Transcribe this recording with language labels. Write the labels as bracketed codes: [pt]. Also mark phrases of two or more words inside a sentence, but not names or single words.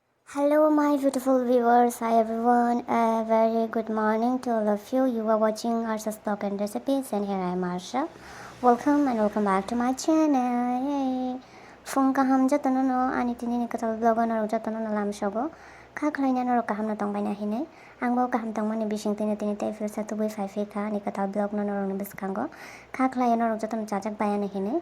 [en] Hello, my beautiful viewers. Hi, everyone. A very good morning to all of you. You are watching Arsha's Blog and Recipes, and here I am, Arsha. Welcome and welcome back to my channel. Yay! [trp] Fung kaham jatono no ani tini ni katal blog na jatono no lam shogo. Ka khlaina no kaham na tong baina hine. Angbo kaham tong mani bising tini tai fil sa tu bui 5 ka ni katal blog no no biskango. Ka khlaina no jatono jajak bayana hine.